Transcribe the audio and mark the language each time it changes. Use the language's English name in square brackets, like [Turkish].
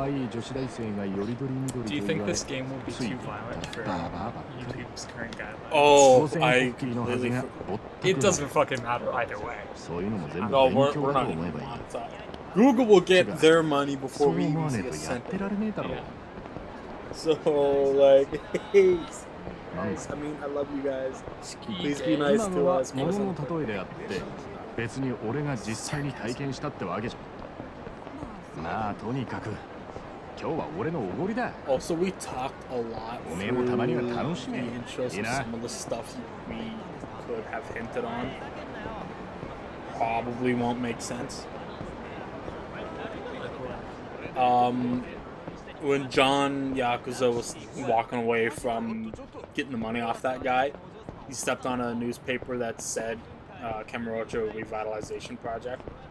[English] Do you think this game will be too violent for YouTube's current guidelines? Oh, It doesn't fucking matter either way. No, we're not even monetized. Google will get their money before we even see a cent. Yeah. So, like, hey, guys, I mean, I love you guys. Please be nice to us. [Japanese] 物の例えであって別に俺が実際に体験したってわけじゃまあとにかく今日は俺のおごりだ [English] Also, we talked a lot through the intros of some of the stuff we could have hinted on. Probably won't make sense. When John Yakuza was walking away from getting the money off that guy, he stepped on a newspaper that said Kamurocho Revitalization Project.